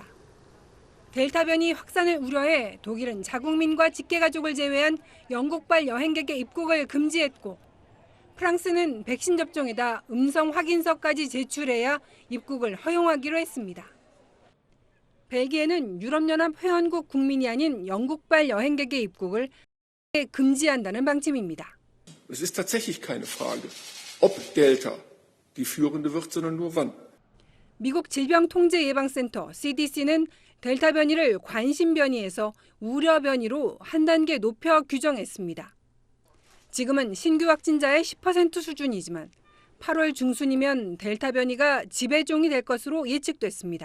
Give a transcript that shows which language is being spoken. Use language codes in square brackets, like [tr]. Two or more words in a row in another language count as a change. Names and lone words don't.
[ko] 델타 변이 확산을 우려해 독일은 자국민과 직계가족을 제외한 영국발 여행객의 입국을 금지했고 프랑스는 백신 접종에다 음성 확인서까지 제출해야 입국을 허용하기로 했습니다. 벨기에는 유럽연합 회원국 국민이 아닌 영국발 여행객의 입국을 금지한다는 방침입니다. [de] Es ist tatsächlich keine Frage, ob Delta die führende wird, sondern nur wann. [ko] 미국 질병통제예방센터 CDC는 델타 변이를 관심 변이에서 우려 변이로 한 단계 높여 규정했습니다. 지금은 신규 확진자의 10% 수준이지만 8월 중순이면 델타 변이가 지배종이 될 것으로 예측됐습니다.